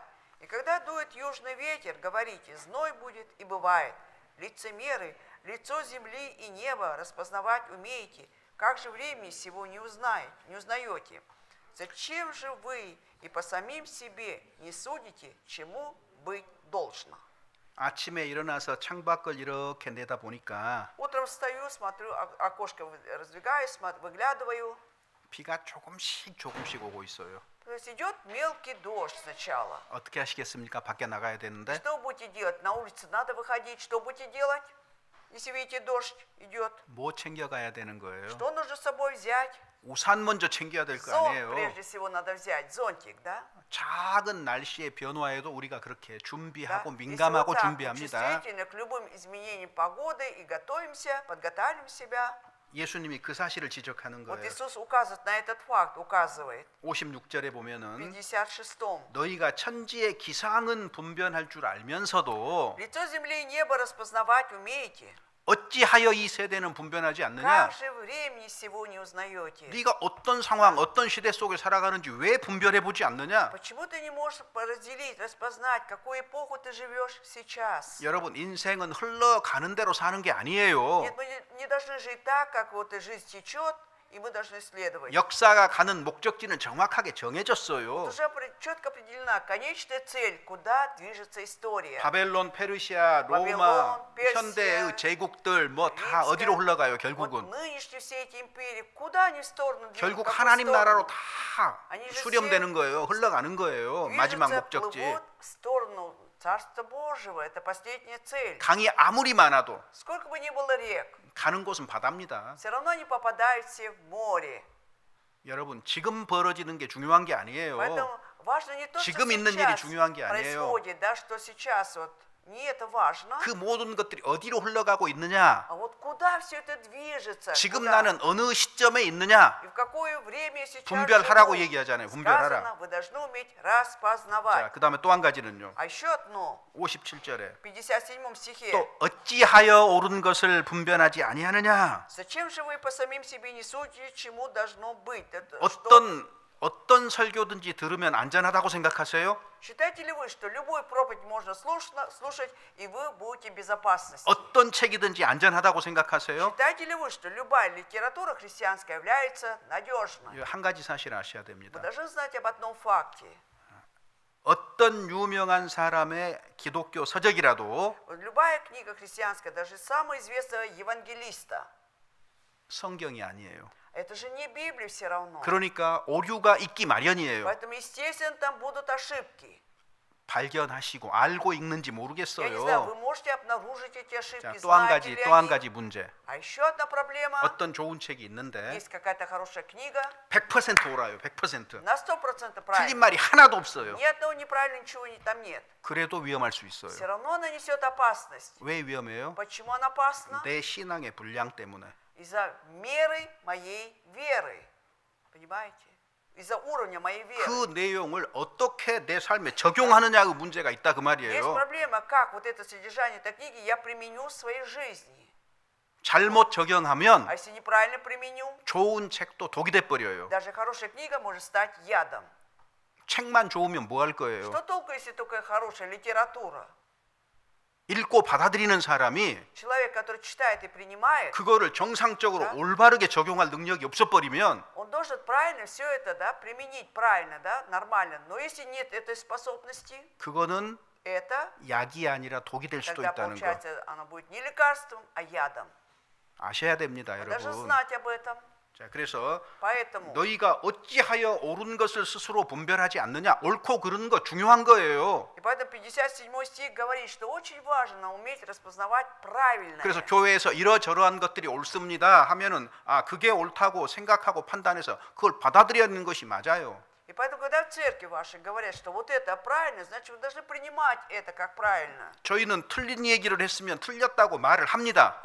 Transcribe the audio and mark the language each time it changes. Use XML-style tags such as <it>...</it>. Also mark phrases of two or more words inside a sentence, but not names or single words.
<ru>И когда дует южный ветер, говорите, зной будет, и бывает. Лицемеры, лицо земли и неба распознавать умеете, как же времени сего не узнаете? Зачем же вы и по самим себе не судите, чему быть должно?»</ru> <ko>아침에 일어나서 창밖을 이렇게 내다 보니까</ko> <ru>Утром встаю, смотрю, окошко раздвигаю, выглядываю.</ru> <ko>비가 조금씩 오고 있어요.</ko> <ru>То есть идет мелкий дождь сначала.</ru> <ko>어떻게 하시겠습니까? 밖에 나가야 되는데.</ko> <ru>Что будете делать? На улице надо выходить. Что будете делать, если видите дождь идет?</ru> <ko>뭐 챙겨가야 되는 거예요?</ko> <ru>Что нужно с собой взять?</ru> <ko>우산 먼저 챙겨야 될 거</ko> <ru>Зонт</ru> <ko>아니에요.</ko> <ru>прежде всего надо взять, зонтик, да?</ru> <ko>작은 날씨의 변화에도 우리가 그렇게</ko> <ru>Да?</ru> <ko>준비하고</ko> <ru>Если вот</ru> <ko>민감하고</ko> <ru>так вот</ru> <ko>준비합니다.</ko> <ru>чувствительны к любым изменениям погоды и готовимся, подготавливаем себя.</ru> <ko>예수님이 그 사실을 지적하는</ko> <ru>Вот</ru> <ko>거예요.</ko> <ru>Иисус указывает на этот факт, указывает</ru> <ko>56절에</ko> <ru>в</ru> <ko>보면은</ko> <ru>56-м.</ru> <ko>너희가 천지의 기상은 분별할 줄 알면서도</ko> <ru>Лицо земли и небо распознавать умеете.</ru> <ko>어찌하여 이 세대는 분별하지 않느냐?</ko> <ru>Как же времени сего не узнаете?</ru> <ko>네가 어떤 상황, 어떤 시대 속에 살아가는지 왜 분별해 보지 않느냐?</ko> <ru>Почему ты не можешь разделить, распознать, какую эпоху ты живешь сейчас?</ru> <ko>여러분, 인생은 흘러가는 대로 사는 게 아니에요.</ko> <ru>Нет, мы не должны жить так, как вот и жизнь течет, и мы должны следовать.</ru> <ko>역사가 가는 목적지는 정확하게 정해졌어요.</ko> <ru>Уже четко определена конечная цель, куда движется история.</ru> <ko>바벨론, 페르시아, 로마, 바벨론, 페르시아, 현대의 제국들 뭐 다</ko> <ru>римская.</ru> <ko>어디로 흘러가요,</ko> <ru>Вот</ru> <ko>결국은.</ko> <ru>нынешние все эти империи, куда они в сторону движутся?</ru> <ko>결국</ko> <ru>в какую</ru> <ko>하나님</ko> <ru>сторону?</ru> <ko>나라로 다 아니, 수렴되는 거예요. 흘러가는 거예요. 마지막</ko> <ru>Движутся,</ru> <ko>목적지.</ko> <ru>плывут в сторону Царства Божьего. Это последняя цель.</ru> <ko>강이 아무리 많아도</ko> <ru>Сколько бы ни было рек,</ru> <ko>가는 곳은 바다입니다.</ko> <ru>все равно они попадают все в море.</ru> <ko>여러분, 지금 벌어지는 게 중요한 게 아니에요.</ko> <ru>Поэтому важно не то, что</ru> <ko>지금 있는 일이</ko> <ru>сейчас</ru> <ko>중요한 게 아니에요.</ko> <ru>происходит, да, что сейчас вот не это важно,</ru> <ko>그 모든 것들이 어디로 흘러가고 있느냐?</ko> <ru>а вот куда все это движется,</ru> <ko>지금</ko> <ru>куда?</ru> <ko>나는 어느 시점에 있느냐?</ko> <ru>И в какое время сейчас</ru> <ko>분별하라고</ko> <ru>живу.</ru> <ko>얘기하잖아요.</ko> <ru>Сказано,</ru> <ko>분별하라.</ko> <ru>вы должны уметь</ru> <ko>자,</ko> <ru>распознавать.</ru> <ko>그다음에 또 한 가지는요.</ko> <ru>А еще одно,</ru> <ko>57절에</ko> <ru>в 57 стихе.</ru> <ko>또 어찌하여 옳은 것을 분별하지 아니하느냐?</ko> <ru>Зачем же вы по самим себе не судите, чему должно быть? Это</ru> <ko>어떤 설교든지 들으면 안전하다고 생각하세요?</ko> <ru>Считаете ли вы, что любую проповедь можно слушать, и вы будете в безопасности?</ru> <ko>어떤 책이든지 안전하다고 생각하세요?</ko> <ru>Считаете ли вы, что любая литература христианская является надежной?</ru> <ko>한 가지 사실 아셔야</ko> <ru>Вы</ru> <ko>됩니다.</ko> <ru>должны знать об одном факте.</ru> <ko>어떤 유명한 사람의 기독교 서적이라도</ko> <ru>Вот любая книга христианская, даже самого известного евангелиста,</ru> <ko>성경이 아니에요.</ko> <ru>это же не Библия все равно.</ru> <ko>그러니까 오류가 있기 마련이에요.</ko> <ru>Поэтому, естественно, там будут ошибки.</ru> <ko>발견하시고 알고 읽는지</ko> <ru>Я не знаю, вы</ru> <ko>모르겠어요.</ko> <ru>можете обнаружить эти ошибки,</ru> <ko>자, 또 한</ko> <ru>знаете</ru> <ko>가지,</ko> <ru>ли</ru> <ko>또 한</ko> <ru>они?</ru> <ko>가지 문제.</ko> <ru>А еще одна проблема.</ru> <ko>어떤 좋은 책이 있는데</ko> <ru>Есть какая-то хорошая книга,</ru> <ko>100% 옳아요. 100%.</ko> <ru>на 100%</ru> <ko>틀린</ko> <ru>правильно.</ru> <ko>말이 하나도 없어요.</ko> <ru>Ни одного неправильного ничего там нет.</ru> <ko>그래도 위험할 수</ko> <ru>Все</ru> <ko>있어요.</ko> <ru>равно она несет опасность.</ru> <ko>왜 위험해요?</ko> <ru>Почему она опасна?</ru> <ko>내 신앙의 분량 때문에.</ko> <ru>Из-за меры моей веры. Понимаете? Из-за уровня моей веры.</ru> <ko>그 내용을 어떻게 내 삶에 적용하느냐의 문제가 있다 그</ko> <ru>Есть</ru> <ko>말이에요.</ko> <ru>проблема, как вот это содержание этой книги я применю в своей жизни.</ru> <ko>잘못 적용하면</ko> <ru>А если неправильно применю,</ru> <ko>좋은 책도 독이 돼 버려요.</ko> <ru>даже хорошая книга может стать ядом.</ru> <ko>책만 좋으면 뭐 할 거예요?</ko> <ru>Что толку, если только хорошая литература?</ru> <ko>읽고 받아들이는 사람이</ko> <ru>Человек, который читает и принимает,</ru> <ko>그거를 정상적으로</ko> <ru>Да.</ru> <ko>올바르게 적용할 능력이 없어 버리면</ko> <ru>он должен правильно все это, да, применить правильно, да, нормально. Но если нет этой способности,</ru> <ko>그거는</ko> <ru>это,</ru> <ko>약이 아니라 독이 될 수도</ko> <ru>тогда</ru> <ko>있다는 거</ko> <ru>получается оно будет не лекарством, а ядом.</ru> <ko>아셔야 됩니다,</ko> <ru>Вы должны</ru> <ko>여러분.</ko> <ru>знать об этом.</ru> <ko>자, 그래서</ko> <ru>Поэтому</ru> <ko>너희가 어찌하여 옳은 것을 스스로 분별하지 않느냐? 옳고 그른 거 중요한 거예요.</ko> <ru>И поэтому 57 стих говорит, что очень важно уметь распознавать правильное.</ru> <ko>그래서 교회에서 이러저러한 것들이 옳습니다 하면은 아 그게 옳다고 생각하고 판단해서 그걸 받아들여야 하는 것이 맞아요.</ko> <ru>И поэтому, когда в церкви вашей говорят, что вот это правильно, значит, вы должны принимать это как правильно.</ru> <ko>저희는 틀린 얘기를 했으면 틀렸다고 말을 합니다.</ko>